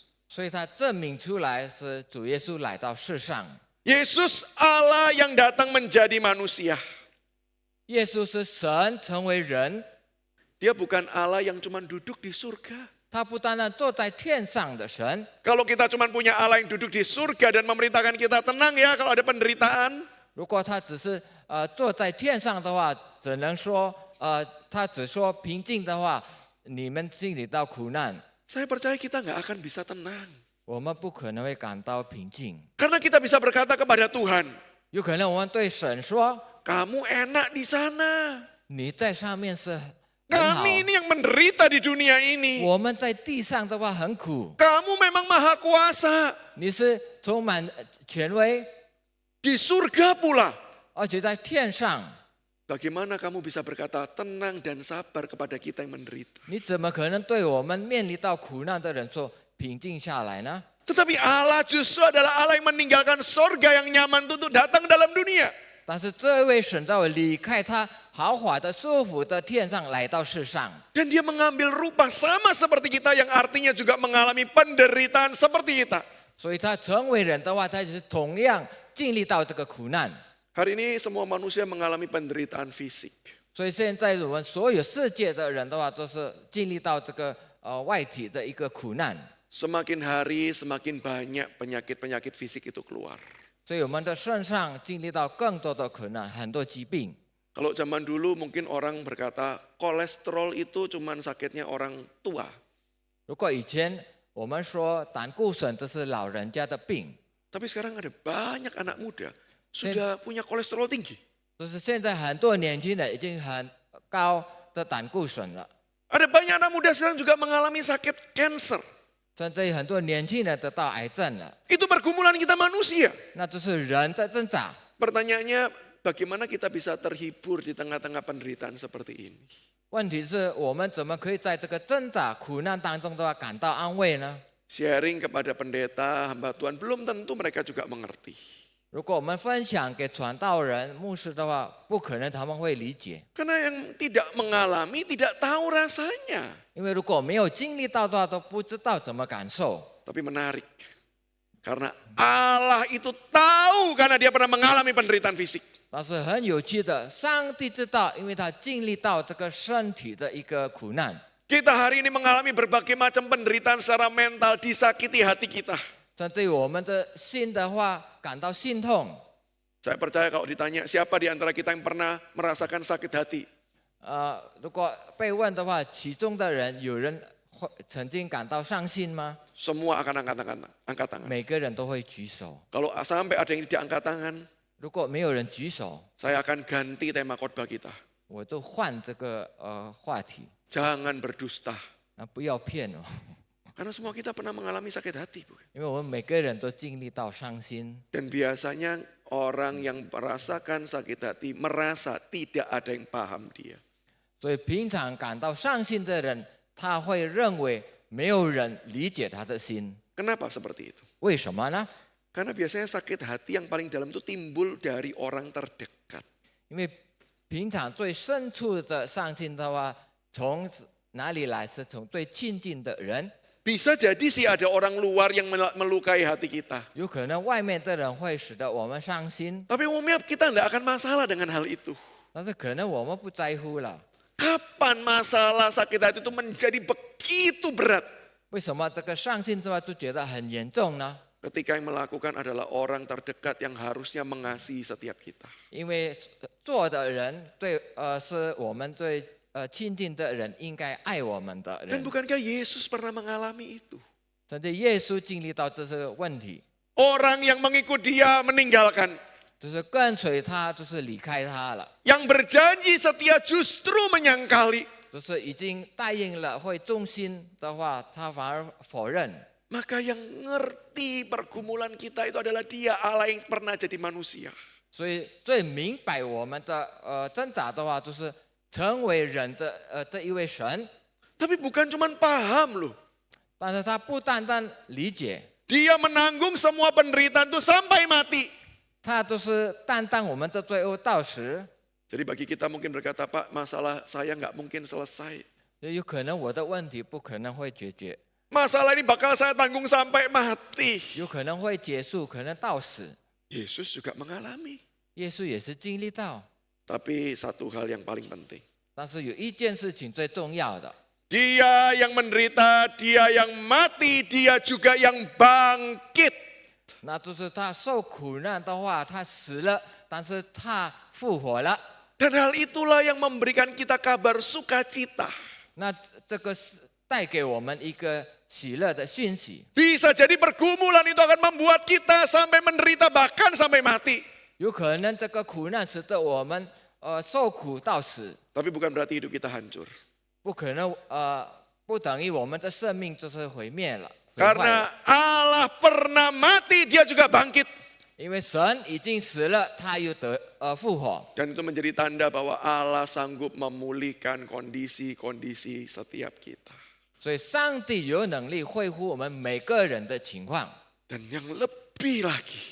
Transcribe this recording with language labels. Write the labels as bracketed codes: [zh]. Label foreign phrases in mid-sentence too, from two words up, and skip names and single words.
[zh] 所以他证明出来是主耶稣来到世上。 [id] Yesus Allah yang datang menjadi manusia. [zh] 耶稣是神成为人， [id] Dia bukan Allah yang cuma duduk di surga. [zh] 他不单单坐在天上的神。 [id] Kalau kita cuma punya Allah yang duduk di surga dan memerintahkan kita tenang ya kalau ada penderitaan. [zh] 如果他只是坐在天上的话，只能说他只说平静的话，你们经历到苦难， [id] Saya percaya kita nggak akan bisa tenang. [zh] 我们不可能会感到平静。 [id] Karena kita bisa berkata kepada Tuhan, [zh] 有可能我们对神说 [id] kamu enak di sana. [zh] 你在上面是很好， [id] Kami ini yang menderita di dunia ini. [zh] 我们在地上的话很苦， [id] Kamu memang maha kuasa. [zh] 你是充满权威， [id] Di surga pula. [zh] 而且在天上， [id] Bagaimana kamu bisa berkata tenang dan sabar kepada kita yang menderita? [zh] 你怎么可能对我们面临到苦难的人说平静下来呢？ [id] Tetapi Allah justru adalah Allah yang meninggalkan surga yang nyaman itu untuk datang dalam dunia. [zh] 但是这位神在我离开他豪华的、舒服的天上来到世上， [id] Dan dia mengambil rupa sama seperti kita yang artinya juga mengalami penderitaan seperti kita. [zh] 所以他成为人的话，他也是同样经历到这个苦难。 [id] Hari ini semua manusia mengalami penderitaan fisik. [zh] 所以现在我们所有世界的人的话，都是经历到这个外体的一个苦难。 [id] Semakin hari semakin banyak penyakit-penyakit fisik itu keluar. [zh] 所以我们的身上经历到更多的苦难，很多疾病。 [id] Kalau zaman dulu mungkin orang berkata kolesterol itu cuman sakitnya orang tua. [zh] 如果以前我们说胆固醇这是老人家的病， [id] Tapi sekarang ada banyak anak muda sudah punya kolesterol tinggi. [zh] 就是现在很多年轻人已经很高的胆固醇了， [id] Ada banyak anak muda sekarang juga mengalami sakit cancer. [zh] 甚至很多年轻人得到癌症了， [id] Itu pergumulan kita manusia. [zh] 那就是人在挣扎。 [id] Pertanyaannya bagaimana kita bisa terhibur di tengah-tengah penderitaan seperti ini? [zh] 问题是我们怎么可以在这个挣扎苦难当中的话感到安慰呢？ [id] Sharing kepada pendeta, hamba Tuhan, belum tentu mereka juga mengerti. [zh] 如果我们分享给传道人、牧师的话，不可能他们会理解， [id] Karena yang tidak mengalami tidak tahu rasanya. [zh] 因为如果没有经历到的话，都不知道怎么感受。 [id] Tapi menarik. Karena Allah itu tahu karena dia pernah mengalami penderitaan fisik. [zh] 但是很有趣的，上帝知道，因为他经历到这个身体的一个苦难。 [id] Kita hari ini mengalami berbagai macam penderitaan secara mental, disakiti hati kita. [zh] 甚至于我们的心的话感到心痛。 [id] Saya percaya kalau ditanya siapa di antara kita yang pernah merasakan sakit hati. [zh] 如果被问的话，其中的人有人会曾经感到伤心吗？ [id] Semua akan angkat tangan. [zh] 每个人都会举手。 [id] Kalau sampai ada yang tidak angkat tangan, [zh] 如果没有人举手， [id] saya akan ganti tema khotbah kita. [zh] 我就换这个话题。 [id] Jangan berdusta. [zh] 不要骗哦， [id] Karena semua kita pernah mengalami sakit hati, bukan? [zh] 因为我们每个人都经历到伤心。 [id] Dan biasanya orang yang merasakan sakit hati merasa tidak ada yang paham dia. [zh] 所以平常感到伤心的人，他会认为没有人理解他的心。 [id] Kenapa seperti itu? [zh] 为什么呢？ [id] Karena biasanya sakit hati yang paling dalam itu timbul dari orang terdekat. [zh] 因为平常最深处的伤心的话，从哪里来？是从最亲近的人。 [id] Bisa jadi sih ada orang luar yang melukai hati kita. [zh] 有可能外面的人会使得我们伤心， [id] Tapi umumnya kita tidak akan masalah dengan hal itu. [zh] 但是可能我们不在乎了。 [id] Kapan masalah sakit hati itu menjadi begitu begitu berat. [zh] 为什么这个上进之外就觉得很严重呢？ [id] Ketika yang melakukan adalah orang terdekat yang harusnya mengasihi setiap kita. [zh] 因为做的人是我们最亲近的人，应该爱我们的 [id] Dan [zh] 人。 [id] bukankah Yesus pernah mengalami itu? [zh] 甚至耶稣经历到这些问题， [id] Orang yang mengikut dia meninggalkan. [zh] 就是跟随他，就是离开他了， [id] Yang berjanji setia justru menyangkali. [zh] 就是已经答应了会忠心的话，他反而否认。 [id] Maka yang ngerti pergumulan kita itu adalah dia, Allah yang pernah jadi manusia. [zh] 所以最明白我们的挣扎的话，就是成为人的这一位神。 [id] Tapi bukan cuma paham loh. [zh] 但是他不单单理解， [id] Dia menanggung semua penderitaan itu sampai mati. [zh] 他就是担当我们的罪恶到死。 [id] Jadi bagi kita mungkin berkata, Pak, masalah saya nggak mungkin selesai. [zh] 有可能我的问题不可能会解决， [id] Masalah ini bakal saya tanggung sampai mati. [zh] 有可能会结束，可能到死。 [id] Yesus juga mengalami. [zh] 耶稣也是经历到， [id] Tapi satu hal yang paling penting. [zh] 但是有一件事情最重要的， [id] Dia yang menderita, dia yang mati, dia juga yang bangkit. [zh] 那就是他受苦难的话，他死了，但是他复活了。 [id] Dan hal itulah yang memberikan kita kabar sukacita. [zh] 那这个是带给我们一个喜乐的讯息。 [id] Bisa jadi pergumulan itu akan membuat kita sampai menderita bahkan sampai mati. [zh] 有可能这个苦难使得我们受苦到死， [id] Tapi bukan berarti hidup kita hancur. [zh] 不可能不等于我们的生命就是毁灭了。毁坏 [id] Karena [zh] 了 [id] Allah pernah mati, dia juga bangkit. [zh] 因为神已经死了，他又复活， [id] Dan itu menjadi tanda bahwa Allah sanggup memulihkan kondisi-kondisi setiap kita. [zh] 所以上帝有能力恢复我们每个人的情况， [id] Dan yang lebih lagi,